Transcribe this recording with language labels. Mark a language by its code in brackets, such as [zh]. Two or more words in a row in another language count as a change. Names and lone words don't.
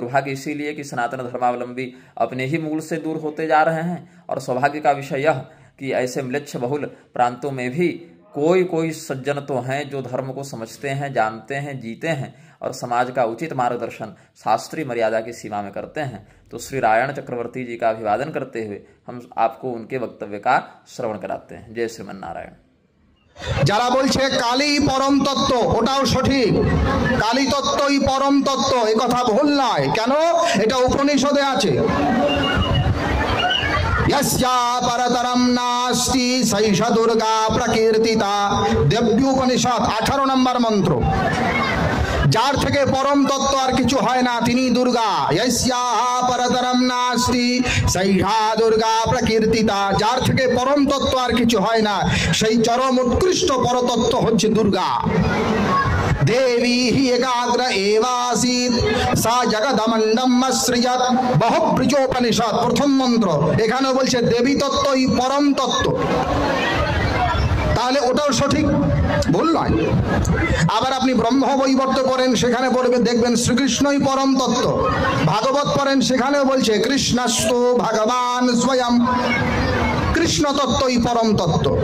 [hi] दुर्भाग्य इसीलिए कि सनातन धर्मावलंबी अपने ही मूल से दूर होते जा रहे हैं, और सौभाग्य का विषय यह कि ऐसे म्लेच्छ बहुल प्रांतों में भी कोई सज्जन तो हैं जो धर्म को समझते हैं, जानते हैं, जीते हैं और समाज का उचित मार्गदर्शन शास्त्रीय मर्यादा की सीमा में करते हैं। तो श्री रायाण चक्रवर्ती जी का अभिवादन करते हुए हम आपको उनके वक्तव्य का श्रवण कराते हैं। जय श्रीमन्नारायण। [bn] যারা বলছে কালী পরম তত্ত্ব, ওটাও সঠিক। কালী তত্ত্বই পরম তত্ত্ব, এই কথা ভুল নয়। কেন? এটা উপনিষদে আছে। [sa] यस्या परतरम नास्ति सैषा दुर्गा प्रकीर्तिता, [bn] देव्योपनिषद 18 নম্বর মন্ত্র। যার থেকে পরম তত্ত্ব আর কিছু হয় না, তিনি দুর্গা। [sa] यस्या परतरम नास्ति सैषा दुर्गा प्रकीर्तिता, [bn] যার থেকে পরম তত্ত্ব আর কিছু হয় না, সেই চরম উৎকৃষ্ট পরতত্ত্ব হচ্ছে দুর্গা। [sa] देवी ही एकाग्र एवासीत सा जगदमंडम सृजत, बहुब्रीजोपनिषद प्रथम मंत्र। [bn] এখানে বলছে দেবী তত্ত্বই পরম তত্ত্ব। তাহলে ওটাও সঠিক, ভুল নয়। আবার আপনি ব্রহ্ম বৈবর্ত পড়েন, সেখানে পড়বে দেখবেন শ্রীকৃষ্ণই পরম তত্ত্ব। ভাগবত পড়েন, সেখানেও বলছে [sa] কৃষ্ণস্তু ভগবান স্বয়ং, [bn] কৃষ্ণ তত্ত্বই পরম তত্ত্ব।